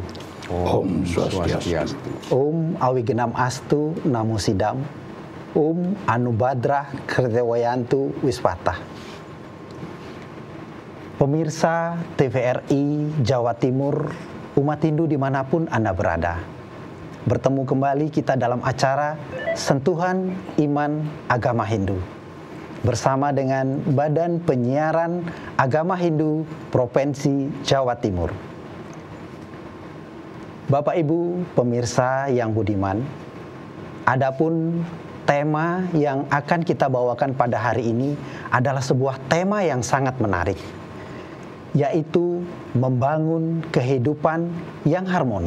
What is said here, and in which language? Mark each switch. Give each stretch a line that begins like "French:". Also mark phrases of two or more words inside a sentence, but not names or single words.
Sanskrit: Om Swastiastu. Om Awigenam Astu Namo Sidam. Om Anubadrah Kertewayantu Wispata.
Indonesian: Pemirsa TVRI Jawa Timur, umat Hindu dimanapun Anda berada. Bertemu kembali kita dalam acara Sentuhan Iman Agama Hindu. Bersama dengan Badan Penyiaran Agama Hindu Provinsi Jawa Timur. Bapak Ibu pemirsa yang budiman, adapun tema yang akan kita bawakan pada hari ini adalah sebuah tema yang sangat menarik, yaitu membangun kehidupan yang harmoni.